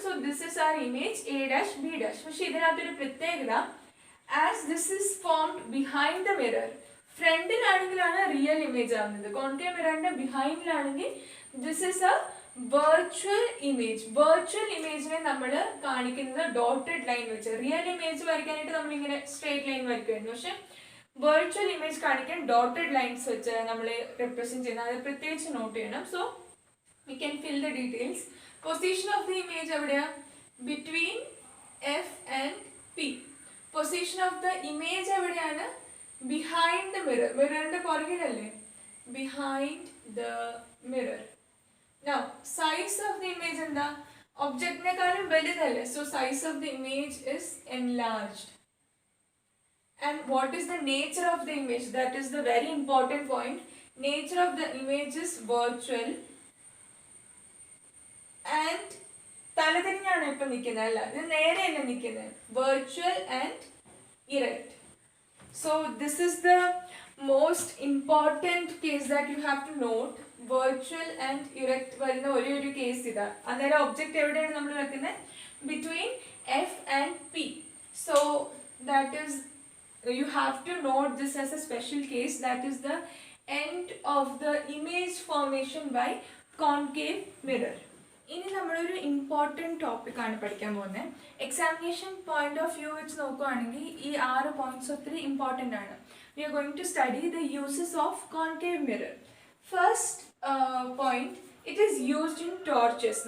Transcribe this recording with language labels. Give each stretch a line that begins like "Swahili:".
English: So this is our image A', B'.
Malayalam: പക്ഷെ ഇതിനകത്തൊരു പ്രത്യേകത,
English: as this is formed behind the mirror,
Malayalam: ഫ്രണ്ടിലാണെങ്കിലാണ് real image ആവുന്നത്, concave മിററിന്റെ ബിഹൈൻഡിലാണെങ്കിൽ
English: This is a virtual image.
Malayalam: Virtual ഇമേജിനെ നമ്മൾ കാണിക്കുന്നത് dotted line വെച്ച്. Real image വരയ്ക്കാനായിട്ട് നമ്മൾ ഇങ്ങനെ സ്ട്രേറ്റ് ലൈൻ വരയ്ക്കുമായിരുന്നു, പക്ഷെ വെർച്വൽ ഇമേജ് കാണിക്കാൻ ഡോട്ടഡ് ലൈൻസ് വെച്ച് നമ്മൾ റെപ്രസെന്റ് ചെയ്യുന്നത്, അത് പ്രത്യേകിച്ച് നോട്ട് ചെയ്യണം. So
English: You can fill the details. Position of the image
Malayalam: എവിടെയാ?
English: Between F and P. Position of the image
Malayalam: എവിടെയാണ്?
English: Behind the mirror.
Malayalam: മിററിന്റെ പുറകിലല്ലേ?
English: Behind the mirror. Now, size of the image
Malayalam: എന്താ? ഒബ്ജക്റ്റിനെക്കാളും വലുതല്ലേ?
English: So size of the image is enlarged. And what is the nature of the image? That is the very important point. Nature of the image is virtual and
Malayalam: തലതിരിഞ്ഞാണ് ഇപ്പൊ നിൽക്കുന്നത്, അല്ല ഇത് നേരെയല്ല നിൽക്കുന്നത്.
English: Virtual and erect. So this is the most important case that you have to note. Virtual and erect
Malayalam: വരുന്ന ഒരു case ഇതാ. അന്നേരം object എവിടെയാണ് നമ്മൾ വെക്കുന്നത്?
English: Between F and P. So that is, you have to note this as a special case. That is the end of the image formation by concave mirror.
Malayalam: ഇനി നമ്മളൊരു important ടോപ്പിക്കാണ് പഠിക്കാൻ പോകുന്നത്. എക്സാമിനേഷൻ പോയിന്റ് ഓഫ് വ്യൂ വെച്ച് നോക്കുകയാണെങ്കിൽ ഈ 6 points ഒത്തിരി important ആണ്.
English: We are going to study the uses of concave mirror. First point, it is used in torches.